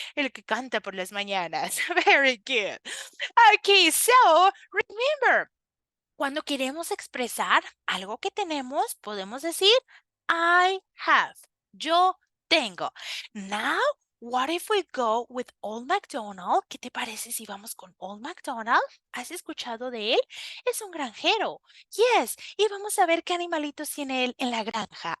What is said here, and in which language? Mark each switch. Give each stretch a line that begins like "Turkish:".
Spanish: El que canta por las mañanas.
English: Very good. Okay, so remember,
Spanish: cuando queremos expresar algo que tenemos, podemos decir
English: I have.
Spanish: Yo tengo.
English: Now, what if we go with Old MacDonald?
Spanish: ¿Qué te parece si vamos con Old MacDonald? ¿Has escuchado de él? Es un granjero.
English: Yes.
Spanish: Y vamos a ver qué animalitos tiene él en la granja.